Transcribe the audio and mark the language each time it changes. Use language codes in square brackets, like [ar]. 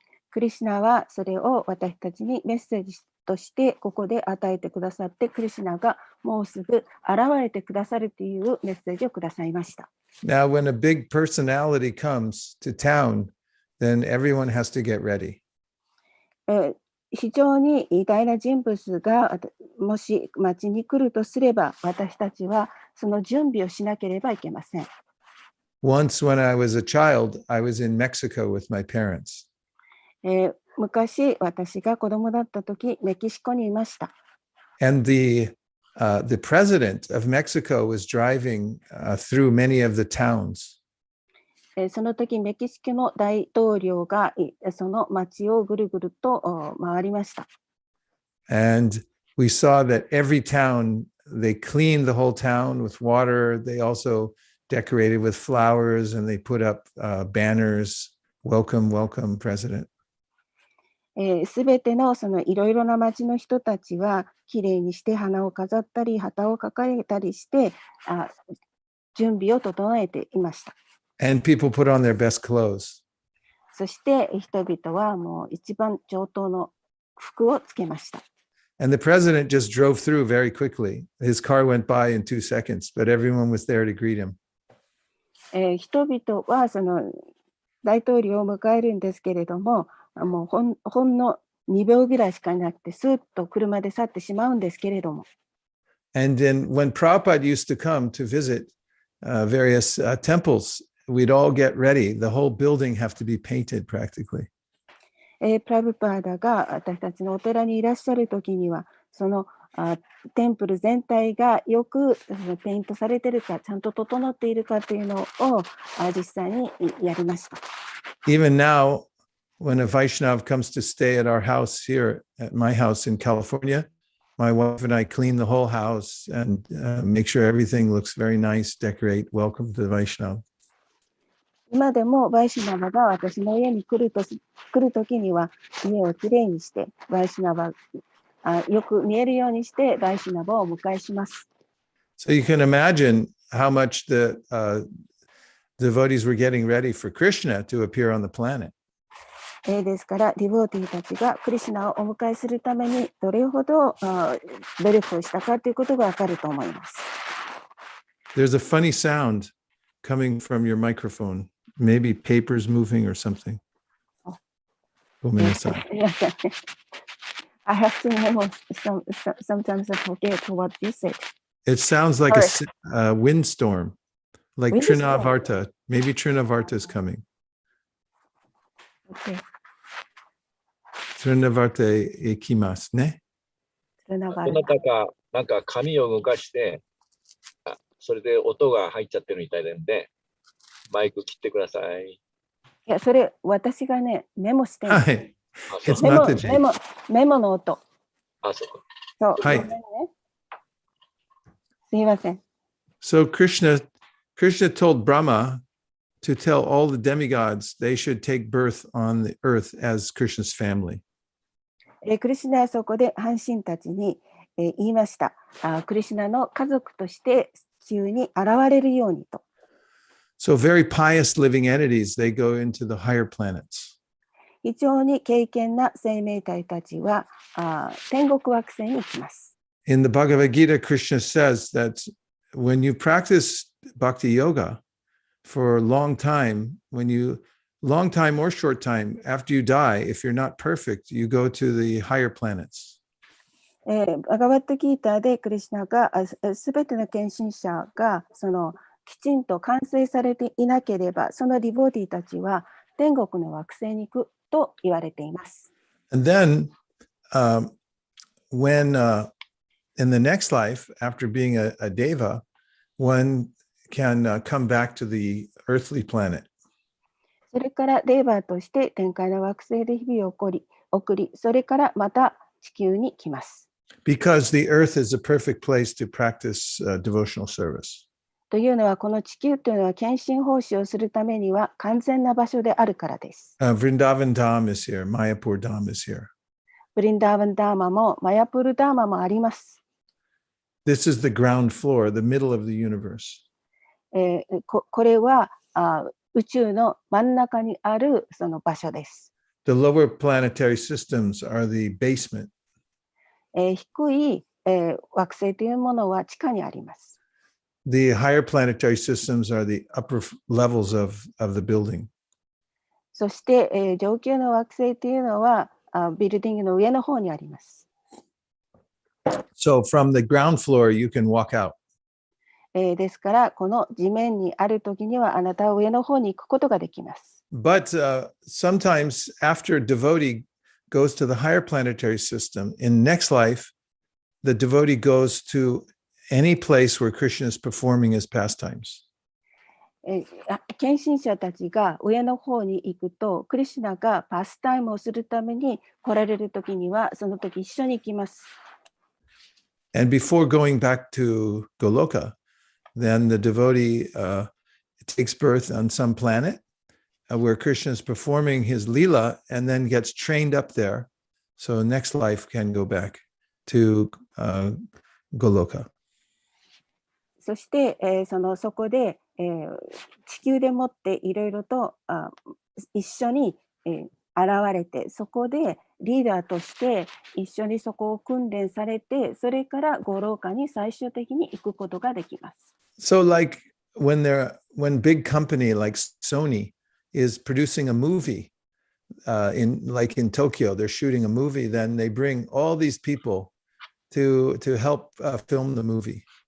[ja] クリシュナはそれを私たちにメッセージとしてここで与えてくださって、クリシュナがもうすぐ現れてくださるというメッセージをくださいました。 [en] Now, when a big personality comes to town, then everyone has to get ready. [ja] 非常に偉大な人物がもし町に来るとすれば、私たちはその準備をしなければいけません。 [en] Once when I was a child, I was in Mexico with my parents. [ja] 昔、私が子供だった時、メキシコにいました。 [en] And the president of Mexico was driving through many of the towns. [ja] その時、メキシコの大統領がその町をぐるぐると回りました。 [en] And we saw that every town, they cleaned the whole town with water. They also decorated with flowers and they put up banners, welcome, welcome, president. [ja] すべてのそのいろいろな町の人たちはきれいにして花を飾ったり旗を掲げたりして準備を整えていました。 [en] And people put on their best clothes. [ja] そして人々はもう一番上等の服をつけました。 [en] And the president just drove through very quickly. His car went by in 2 seconds, but everyone was there to greet him. [ja] 人々はその大統領を迎えるんですけれども、もうほんの2秒ぐらいしかなくて、スーッと車で去ってしまうんですけれども。 [en] And then when Prabhupada used to come to visit various temples, we'd all get ready. The whole building have to be painted practically. [ja] プラブパーダが私たちのお寺にいらっしゃるときには、そのテンプル全体がよくペイントされているか、ちゃんと整っているかというのを実際にやりました。 [en] Even now, when a Vaishnav comes to stay at our house here, at my house in California, my wife and I clean the whole house and make sure everything looks very nice, decorate, welcome to the Vaishnav. [ja] 今でもバイシュナバが私の家に来るときには家をきれいにして、バイシュナバよく見えるようにしてバイシュナバをお迎えします。 [en] So you can imagine how much devotees were getting ready for Krishna to appear on the planet. [ja] ですから、ディボーティーたちがクリシュナをお迎えするためにどれほど努力をしたかということがわかると思います。 [en] There's a funny sound coming from your microphone. Maybe papers moving or something. [ja] ごめんなさい。 [en] I have to memo. Sometimes I forget what you said. It sounds like a windstorm, like Windstorm. Trinavarta. Maybe Trinavarta is coming. Okay. [ja] Trinavarta ikimasu ne. どなたか、なんか紙を動かして、それで音が入っちゃってるみたいなんで、マイク切ってください。いや、それ私がね、メモしてる。はい。 [en] It's [ja] メモ [en] not the J. [ja] メモの音。あ、そう。そう。はいごめんね。すいません。 [en] So Krishna told Brahma to tell all the demigods they should take birth on the earth as Krishna's family. [ja] クリシュナはそこで半神たちに、言いました。クリシュナの家族として地球に現れるようにと。 [en] So very pious living entities, they go into the higher planets. [ja] 非常に敬虔な生命体たちは天国惑星に行きます。 [en] In the Bhagavad Gita, Krishna says that when you practice bhakti yoga for a long time or short time, after you die, if you're not perfect, you go to the higher planets. [ja] バガバットギーターでクリシュナがすべての献身者がきちんと完成されていなければ、そのディボーティーたちは天国の惑星に行くと言われています。 [en] And then when in the next life, after being a deva, one can come back to the earthly planet. [ja] それからデーバーとして天界の惑星で日々を送り、それからまた地球に来ます。 [en] Because the earth is a perfect place to practice devotional service. [ja] というのは、この地球というのは献身奉仕をするためには完全な場所であるからです。 [en] Vrindavan Dham is here. Mayapur Dham is here. [ja] ブリンダーバンダーマもマヤプルダーマもあります。 [en] This is the ground floor, the middle of the universe. [ja] これは宇宙の真ん中にあるその場所です。 [en] The lower planetary systems are the basement. [ja] 低い、惑星というものは地下にあります。 [en] The higher planetary systems are the upper levels of the building. [ja] そして、上級の惑星というのはビルディングの上の方にあります。 [en] So from the ground floor, you can walk out. [ja] ですから、この地面にあるときにはあなたは上の方に行くことができます。 [en] But sometimes after a devotee goes to the higher planetary system, in next life, the devotee goes to any place where Krishna is performing his pastimes. [ja] 献身者たちが上の方に行くと、クリシュナがパスタイムをするために来られるときには、その時一緒に行きます。 [en] And before going back to Goloka, then the devotee takes birth on some planet where Krishna is performing his lila and then gets trained up there. So next life can go back to Goloka. [ja] そして、そこで、地球でもっていろいろと一緒に、現れて、そこでリーダーとして一緒にそこを訓練されて、それからゴローカに最終的に行くことができます。 [en] So like when big company like Sony is producing a movie in Tokyo, they're shooting a movie, then they bring all these people to help film the movie.